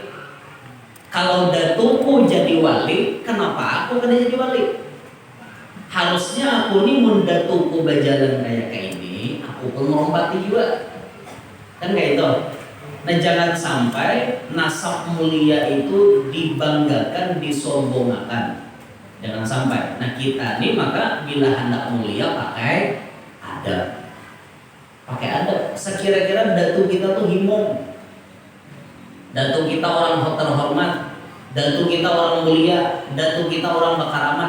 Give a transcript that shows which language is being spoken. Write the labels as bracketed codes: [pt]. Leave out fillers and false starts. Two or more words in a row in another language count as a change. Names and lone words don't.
[id] Kalau datuku jadi wali, kenapa aku kena jadi wali? Harusnya aku nih mundatuku berjalan kayak ini, aku pun melompati juga, kan kayak itu. Nah jangan sampai nasab mulia itu dibanggakan, disombongkan. Jangan sampai. [bjn] Nah kita nih maka bila hendak mulia pakai adab. [id] Pakai adab. [bjn] Sekira-kira datu kita tuh himong, datu kita orang terhormat, datu kita orang mulia, datu kita orang berkaramat.